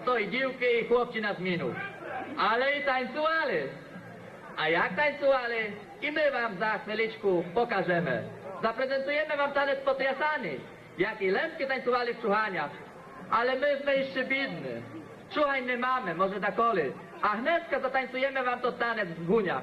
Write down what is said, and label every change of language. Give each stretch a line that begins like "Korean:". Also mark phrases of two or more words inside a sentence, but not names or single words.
Ukrainian: дівки і хлопці на зміну. Але і танцювали.
Polish: A jak tańcowali? I my wam za chwileczku pokażemy. Zaprezentujemy wam tanec potriasany, jak i lępki tańcowali w czuchaniach. Ale my jeszcze biedni. Czuchań nie mamy, może takoli. A wnetka zatańcujemy wam to tanec w guniach.